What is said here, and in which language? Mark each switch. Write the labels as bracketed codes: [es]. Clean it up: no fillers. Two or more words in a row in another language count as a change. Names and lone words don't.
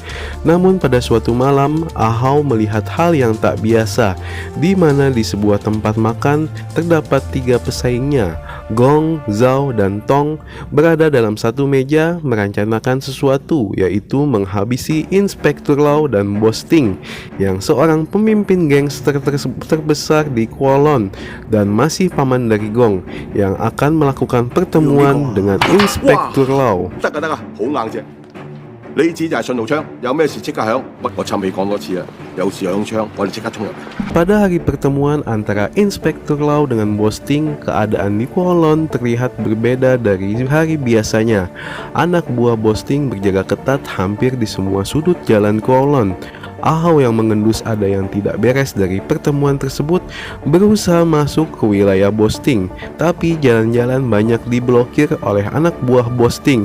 [id] Namun pada suatu malam, Ahau melihat hal yang tak biasa, di mana di sebuah tempat makan terdapat 3 pesaingnya, Gong, Zhao, dan Tong, berada dalam satu meja merencanakan sesuatu, yaitu menghabisi Inspektur Lau dan Bos Ting, yang seorang pemimpin gangster terbesar di Kowloon dan masih paman dari Gong, yang akan melakukan pertemuan dengan Inspektur Lau. [yue] 得㗎得㗎，好硬隻。呢支就係信號槍，有咩事即刻響。我趁未講多次啦，有事響槍，我哋即刻衝入嚟。 [id] Pada hari pertemuan antara Inspektur Lau dengan Bos Ting, keadaan di Kowloon terlihat berbeda dari hari biasanya. Anak buah Bos Ting berjaga ketat hampir di semua sudut jalan Kowloon. Ahau yang mengendus ada yang tidak beres dari pertemuan tersebut berusaha masuk ke wilayah Bos Ting, tapi jalan-jalan banyak diblokir oleh anak buah Bos Ting.